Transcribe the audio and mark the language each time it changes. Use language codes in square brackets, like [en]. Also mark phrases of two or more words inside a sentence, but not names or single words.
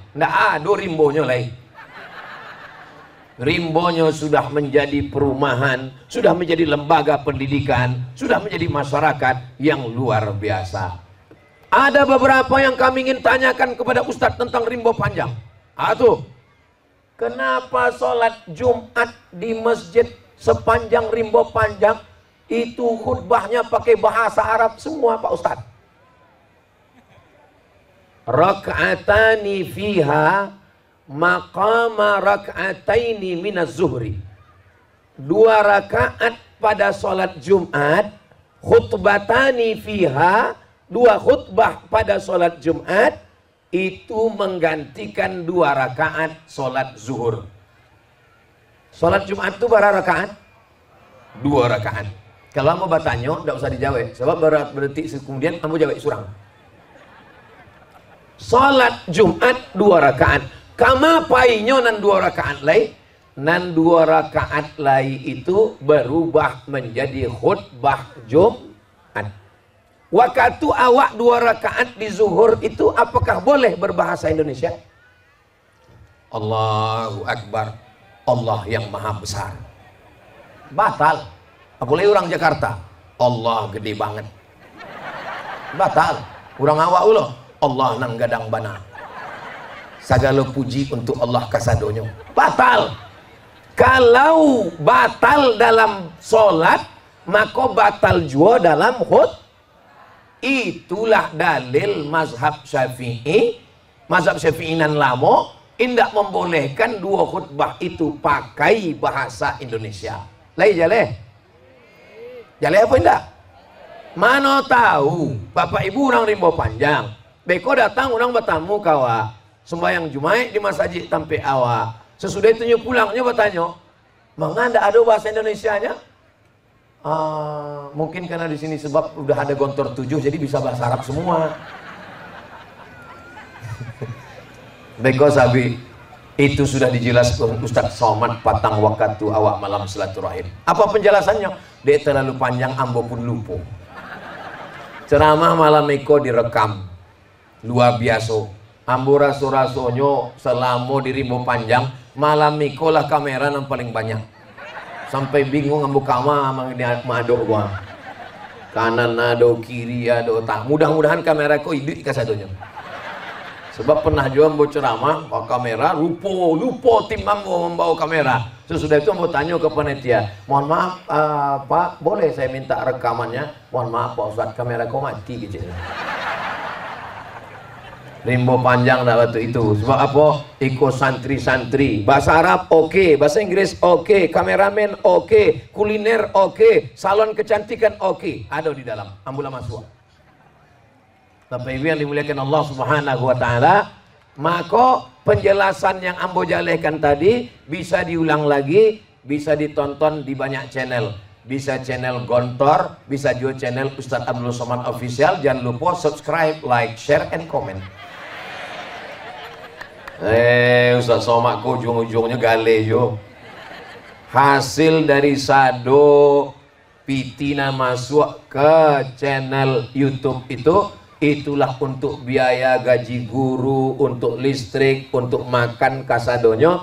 [id] Nggak ada rimbonya lagi. Rimbonya sudah menjadi perumahan, sudah menjadi lembaga pendidikan, sudah menjadi masyarakat yang luar biasa. Ada beberapa yang kami ingin tanyakan kepada Ustadz tentang Rimbo Panjang. Kenapa sholat Jumat di masjid sepanjang Rimbo Panjang itu khutbahnya pakai bahasa Arab semua Pak Ustadz? [ar] ركعتان فيها مقام ركعتين من الظهر. [id] 2 rakaat pada sholat Jumat, [ar] خطبتان فيها, [id] 2 khutbah pada sholat Jumat itu menggantikan 2 rakaat sholat zuhur. Sholat Jumat itu berapa rakaat? 2 rakaat. Kalau mau bertanya, tidak usah dijawab. Sebab berarti kemudian kamu jawab surang. Salat Jumat 2 rakaat. [min] Kama painyo nan 2 rakaat lai? [id] Nan 2 rakaat lai itu berubah menjadi khutbah Jumat. Waktu awak 2 rakaat di zuhur itu apakah boleh berbahasa Indonesia? [ar] الله أكبر. [id] Allah yang maha besar. Batal. Apalagi orang Jakarta. Allah gede banget. Batal. [min] Orang awak ulo. Allah nang gadang bana. [id] Segala puji untuk Allah kasadonyo. Batal. Kalau batal dalam solat, maka batal juga dalam khutbah. Itulah dalil mazhab Syafi'i. Mazhab Syafi'i [min] nan lamo indak [id] membolehkan 2 khutbah itu pakai bahasa Indonesia. [min] Lai jale. Jale apa indak? [id] Mana tahu Bapak Ibu orang Rimbo Panjang. [min] Beko datang orang bertamu kawa sembahyang Jumat di masjid tampe awak. [id] Sesudah itu pulangnya bertanya, "Mengapa ada bahasa Indonesianya?" Mungkin karena di sini sebab udah ada gontor 7 jadi bisa bahasa Arab semua. Beko sabi itu sudah dijelaskan Ustadz Somad patang waktu awak malam silaturahim. Apa penjelasannya? Dia terlalu panjang ambo pun lupa. Ceramah malam Eko direkam. Luar biasa. [min] Ambo raso-rasonyo selama di Rimbo Panjang malam Eko lah kamera yang paling banyak. Sampai bingung ambo kama madok gua. Kanan ado, kiri ado, tak. [id] Mudah-mudahan kamera ko hidup kasadonya. Sebab pernah juga ambo ceramah bawa kamera, lupa tim ambo membawa kamera. Sesudah itu ambo tanya ke panitia, "Mohon maaf Pak, boleh saya minta rekamannya?" "Mohon maaf Pak Ustadz, kamera ko mati gitu." Rimbo Panjang dah waktu itu. Sebab apa? Ikut santri-santri. Bahasa Arab oke, bahasa Inggris oke, kameramen oke, kuliner oke, salon kecantikan oke. Ada di dalam. Ambulah masuk. Bapak Ibu yang dimuliakan Allah [ar] سبحانه وتعالى, [id] maka penjelasan yang ambo jalehkan tadi bisa diulang lagi, bisa ditonton di banyak channel. Bisa channel Gontor, bisa juga channel Ustadz Abdul Somad Official. Jangan lupa subscribe, [en] like, share, and comment. [min] Ustadz Somad kok ujung-ujungnya gale jo. [id] hasil dari sado pitina masuk ke channel YouTube itulah untuk biaya gaji guru, untuk listrik, untuk makan kasadonyo.